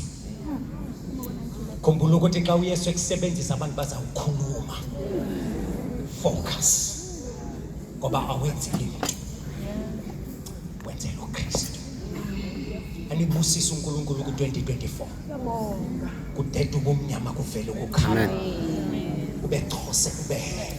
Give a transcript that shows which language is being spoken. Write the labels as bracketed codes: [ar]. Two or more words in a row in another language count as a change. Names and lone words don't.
[zu] Khumbula ukuthi xa uYesu ekusebenzisa abantu bazawukhuluma. Focus. Ngoba awenzile lutho. Wenzela uKristu. Anibusise uNkulunkulu ku-2024. Kudede ubumnyama kuvele ukukhanya. Ubexhose ubehele.